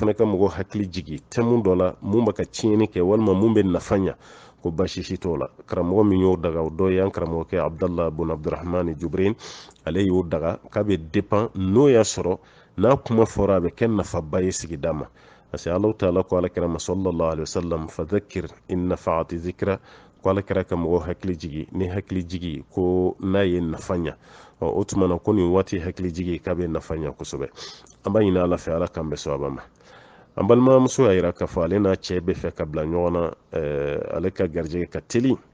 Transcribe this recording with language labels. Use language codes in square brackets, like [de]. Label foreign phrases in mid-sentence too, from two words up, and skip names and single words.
[bm] fana ka mɔgɔw hakili jigi thème dɔ la mun bɛ ka tiɲɛni kɛ walima mun bɛ nafa ɲa ko basi si t'o la karamɔgɔ min y'o daga o dɔ ye an karamɔgɔkɛ abdallah bun abdurahman jubrin ale y'o daga k'a bɛ dépend n'o y'a sɔrɔ n'a kuma fɔra a bɛ kɛ nafaba ye sigida ma [fr] parce que [ar] الله تعالى [bm] ko alakira ma [ar] صلى الله عليه وسلم فذكر إن نفعت الذكرى [bm] ko alakira ka mɔgɔw hakili jigi ni hakili jigi ko n'a ye nafa ɲa o tuma na ko nin waati hakili jigi k'a bɛ nafa ɲa kosɛbɛ an b'a ɲini ala fɛ ala k'an bɛ sawaba ma an balimamuso y'a yira k'a fɔ ale n'a cɛ bɛ fɛ ka bila ɲɔgɔn na ale ka garijɛgɛ ka teli